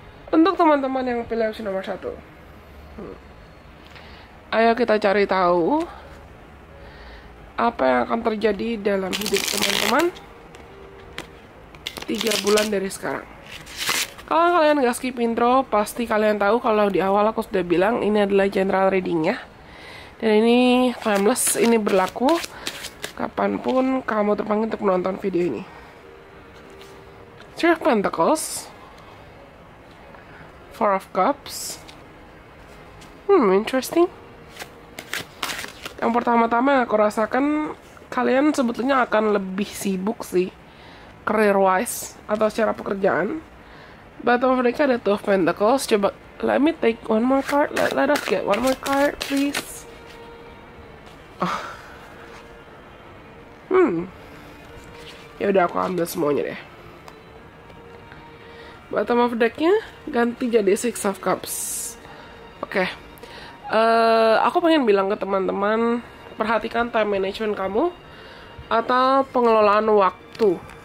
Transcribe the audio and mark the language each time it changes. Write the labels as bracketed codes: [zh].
[id] Untuk teman-teman yang pilih opsi nomor 1, ayo kita cari tahu apa yang akan terjadi dalam hidup teman-teman 3 bulan dari sekarang. Kalau kalian gak skip intro, pasti kalian tahu kalau di awal aku sudah bilang ini adalah general readingnya. Dan ini timeless, ini berlaku kapanpun kamu terpanggil untuk menonton video ini. [en] Three of Pentacles, Four of Cups. [id] Interesting. Yang pertama-tama yang aku rasakan, kalian sebetulnya akan lebih sibuk sih, career-wise, atau secara pekerjaan. [en] Bottom of the deck ada Two of Pentacles. [id] Coba, [en] let me take one more card. Let us get one more card, please. [id] Ya udah, aku ambil semuanya deh. Bottom of deck-nya ganti jadi Six of Cups. Oke. Aku pengen bilang ke teman-teman, perhatikan time management kamu atau pengelolaan waktu.